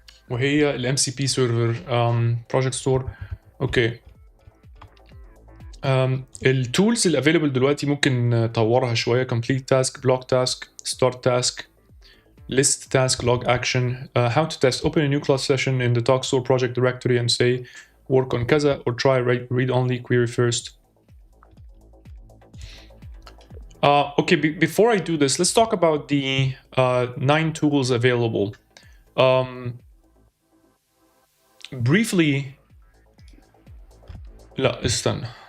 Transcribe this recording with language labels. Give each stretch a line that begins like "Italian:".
Arabic: وهي ال MCP server project store. اوكي. التولز اللي available دلوقتي ممكن نطورها شوية.
English: complete task, block task, start task, list task, log action, how to test. Open a new class session in the Talkstore project directory and say work on كذا or try read only query first. Okay, before I do this, let's talk about the 9 tools available.
Arabic: Briefly, لا استنى.